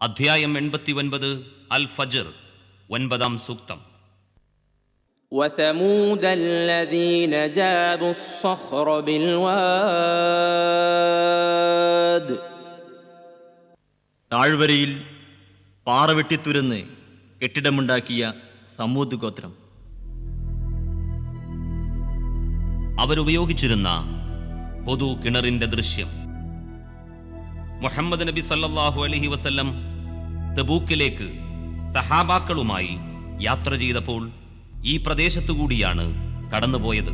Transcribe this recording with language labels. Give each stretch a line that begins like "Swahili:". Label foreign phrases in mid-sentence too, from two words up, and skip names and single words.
Malayalam: അധ്യായം 89 അൽ ഫജ്ർ 9-ാം സൂക്തം.
Arabic: وثمود الذين جابوا الصخر بالواد
Malayalam: താഴ്വരയിൽ പാറ വെട്ടിത്തുരന്ന് കെട്ടിടമുണ്ടാക്കിയ സമൂദ് ഗോത്രം. അവരുപയോഗിച്ചിരുന്ന പൊതു കിണറിന്റെ ദൃശ്യം. മുഹമ്മദ് നബി സല്ലല്ലാഹു അലൈഹി വസല്ലം തബൂക്കിലേക്ക് സഹാബാക്കളുമായി യാത്ര ചെയ്തപ്പോൾ ഈ പ്രദേശത്തുകൂടിയാണ് കടന്നുപോയത്.